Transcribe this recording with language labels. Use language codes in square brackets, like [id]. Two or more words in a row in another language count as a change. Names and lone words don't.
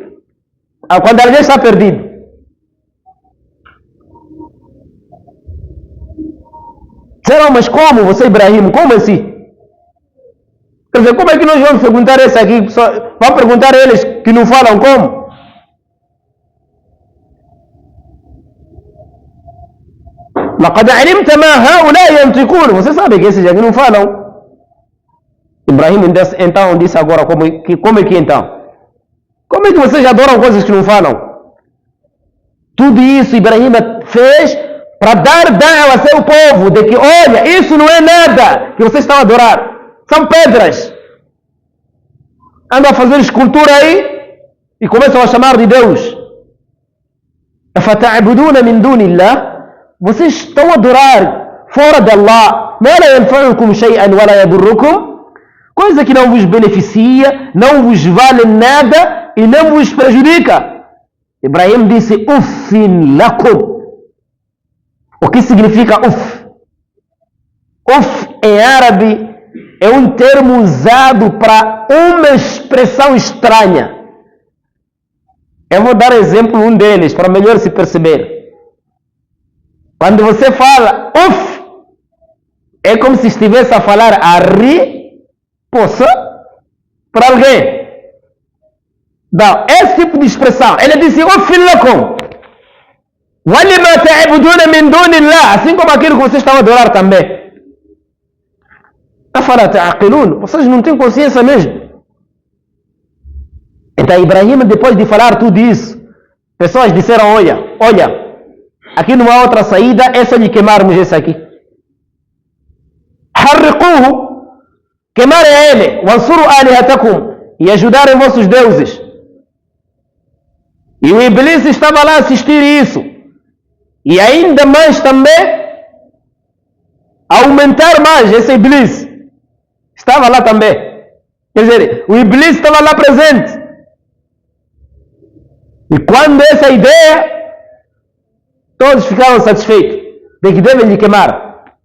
[pt] Quando alguém está perdido. Disseram, mas como você, Ibrahim? Como assim? Quer dizer, como é que nós vamos perguntar isso aqui? Vamos perguntar a eles que não falam como? [ar] لقد علمت ما هؤلاء ينطقون. [pt] Você sabe que esses aqui não falam. Ibrahim então disse agora como é que então? Como é que vocês adoram coisas que não falam? Tudo isso Ibrahim fez para dar da'wa ao seu povo de que, olha, isso não é nada que vocês estão a adorar. São pedras. Andam a fazer escultura aí e começam a chamar de Deus. [ar] أفتعبدون من دون الله. [pt] Vocês estão a adorar fora de Allah. [ar] ما لا ينفعكم شيئا ولا يضركم. [pt] Coisa que não vos beneficia, não vos vale nada e não vos prejudica. Ibrahim disse, [ar] أف لكم. [pt] O que significa uff? Uff em árabe é um termo usado para uma expressão estranha. Eu vou dar exemplo um deles para melhor se perceber. Quando você fala uff, é como se estivesse a falar a rir, poça, para alguém. Não, esse tipo de expressão. Ele disse [ar] أف لكم. وَلِمَا تَعْبُدُونَ مِنْ دُونِ اللَّهِ. [pt] Assim como aquilo que vocês estão a adorar também. [ar] أَفَلَا تَعْقِلُونَ. [pt] Vocês não têm consciência mesmo. Então Ibrahim, depois de falar tudo isso, pessoas disseram, olha, aqui não há outra saída, é só lhe queimarmos esse aqui. حَرِّقُوهُ. Queimarem a ele. [ar] وَانْصُرُوا آلِهَتَكُمْ. [pt] E ajudarem vossos deuses. E o Iblis estava lá a assistir isso. E ainda mais também, aumentar mais esse Iblis. Estava lá também. Quer dizer, o Iblis estava lá presente. E quando essa ideia, todos ficaram satisfeitos de que devem lhe queimar.